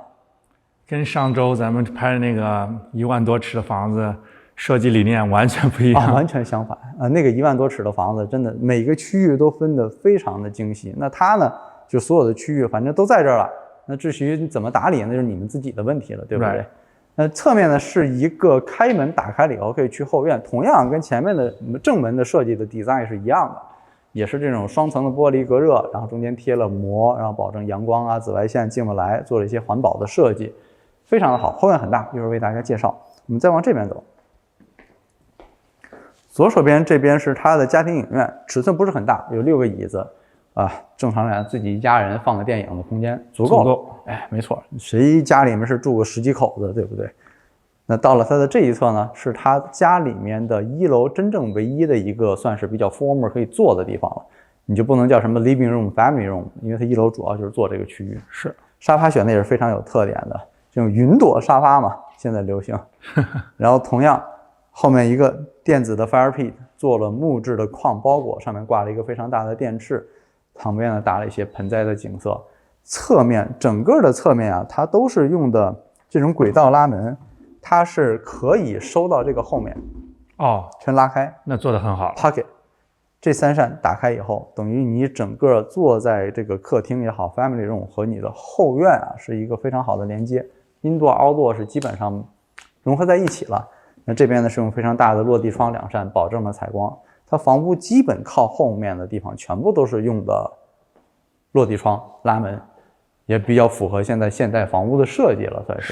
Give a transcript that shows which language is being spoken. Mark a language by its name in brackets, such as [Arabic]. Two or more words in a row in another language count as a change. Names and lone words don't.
[Chinese] 跟上周咱們拍的那個1萬多尺的房子設計理念完全不一樣。完全相反啊！那個1萬多尺的房子真的每個區域都分得非常的精細。那它呢，就所有的區域反正都在這兒了。那至於你怎麼打理，那就是你們自己的問題了，對不對？那側面呢是一個開門打開了以後可以去後院，同樣跟前面的正門的設計的 design 是一樣的，也是這種雙層的玻璃隔熱，然後中間貼了膜，然後保證陽光啊、紫外線進不來，做了一些環保的設計，非常的好。後院很大，一會兒為大家介紹。我們再往這邊走，左手邊這邊是它的家庭影院，尺寸不是很大，有6個椅子。正常來講，自己一家人放個電影的空間足夠了。沒錯，誰家裡面是住個10幾口子，對不對？那到了它的這一側呢，是他家裡面的1樓真正唯一的一個算是比較 formal 可以坐的地方了。你就不能叫什麼 [English] living room、family room， [Chinese] 因為它1樓主要就是坐這個區域。是，沙發選的也是非常有特點的，這種雲朵沙發嘛，現在流行。然後同樣後面一個電子的 [English] fire pit， [Chinese] 做了木質的礦包裹，上面掛了一個非常大的電翅。旁邊呢搭了一些盆栽的景色，側面整個的側面啊，它都是用的這種軌道拉門，它是可以收到這個後面，全拉開，那做得很好。 Pocket 這3扇打開以後，等於你整個坐在這個客廳也好 ， [English] family room [Chinese] 和你的後院啊，是一個非常好的連接。 [English] Indoor outdoor [Chinese] 是基本上融合在一起了。那這邊呢是用非常大的落地窗2扇保證了采光。它房屋基本靠后面的地方全部都是用的落地窗拉门，也比较符合现在现代房屋的设計了，算是。